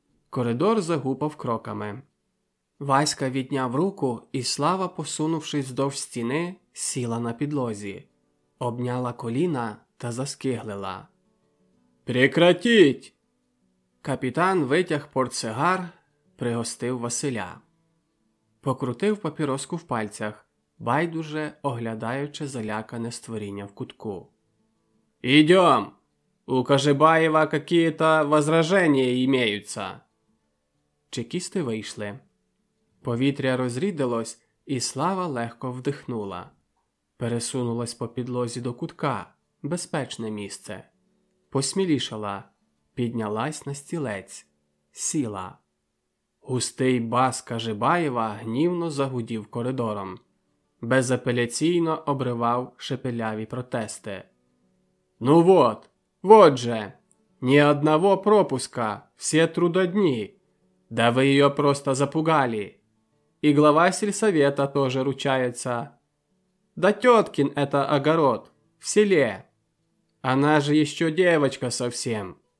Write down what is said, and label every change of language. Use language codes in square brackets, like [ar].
[uk] Коридор загупав кроками. Васька відняв руку, і Слава, посунувшись вздовж стіни, сіла на підлозі, обняла коліна та заскиглила. [ru] «Прекратіть!» [uk] Капітан витяг портсигар, пригостив Василя. Покрутив папіроску в пальцях, байдуже оглядаючи залякане створіння в кутку. [ru] «Идем! У Кажибаєва какие-то возражения имеются!» [uk] Чекісти вийшли. Повітря розрідилось, і Слава легко вдихнула. Пересунулась по підлозі до кутка, безпечне місце. Посмілішала, піднялась на стілець, сіла. Густий бас Кажибаєва гнівно загудів коридором. Безапеляційно обривав шепеляві протести. [ru] «Ну вот же! Ни одного пропуска, все трудодни! Да вы ее просто запугали! И глава сельсовета тоже ручается! Да теткин это огород, в селе! Она же еще девочка совсем!